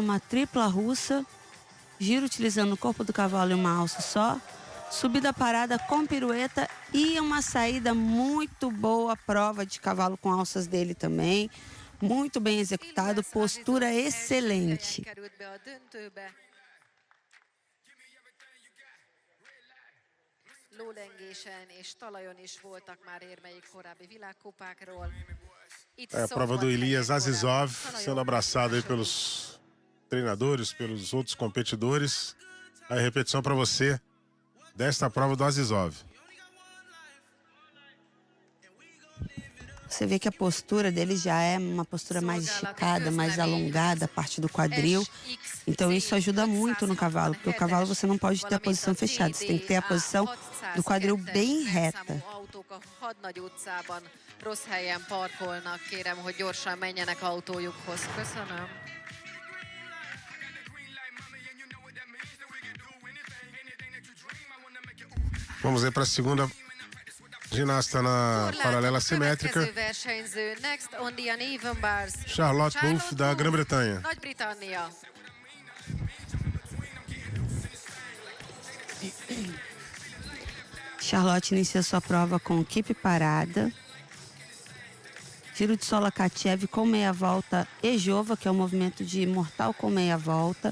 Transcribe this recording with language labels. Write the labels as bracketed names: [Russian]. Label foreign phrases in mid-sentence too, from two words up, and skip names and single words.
[Portuguese] Uma tripla russa. Giro utilizando o corpo do cavalo e uma alça só. Subida parada com pirueta e uma saída muito boa. Prova de cavalo com alças dele também. Muito bem executado, postura excelente. [Hungarian] Lólengésen és talajon is voltak már érmeik korábbi világkupákról. [Portuguese] É a prova do Elias Azizov, sendo abraçado aí pelos treinadores, pelos outros competidores. A repetição para você desta prova do Azizov. Você vê que a postura dele já é uma postura mais esticada, mais alongada, a parte do quadril. Então isso ajuda muito no cavalo, porque o cavalo você não pode ter a posição fechada, você tem que ter a posição do quadril bem reta. [Hungarian] Rossz helyen parkolnak, kérem, hogy gyorsan menjenek autójukhoz. Köszönöm. [Portuguese] Vamos aí para a segunda ginasta na paralela simétrica. Charlotte Buff, da Grã-Bretanha. [Hungarian] Nagy-Britannia. [Portuguese] Charlotte inicia sua prova com equipe parada. Giro de sola Katchev com meia volta Ejova, que é o movimento de mortal com meia volta.